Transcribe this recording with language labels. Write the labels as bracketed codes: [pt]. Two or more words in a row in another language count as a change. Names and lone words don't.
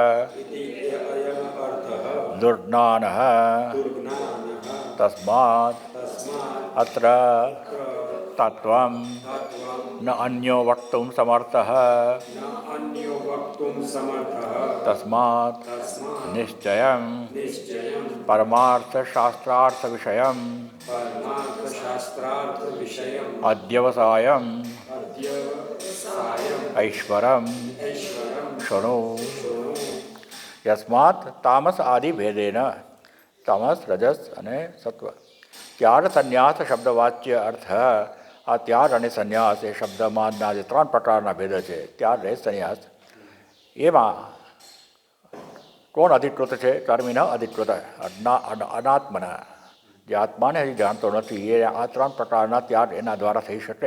[sa] दुर्ज्ञानः तस्मात् अत्र तत्त्वं न अन्यो वक्तुं समर्थः तस्मात् निश्चयं परमार्थशास्त्रार्थविषयम् अध्यवसायम् ऐश्वरं शृणु। यस्मात् तामस आदि भेदेन तमस रजस [gu] અને સત્વ ત્યાગ સંન્યાસ શબ્દવાચ્ય અર્થ આ ત્યાગ અને સંન્યાસ એ શબ્દમાંના જે ત્રણ પ્રકારના ભેદ છે ત્યાગ અને સંન્યાસ એમાં કોણ અધિકૃત છે? કર્મિના અધિકૃત અનાત્મના જે આત્માને હજી જાણતો નથી એ આ ત્રણ પ્રકારના ત્યાગ એના દ્વારા થઈ શકે.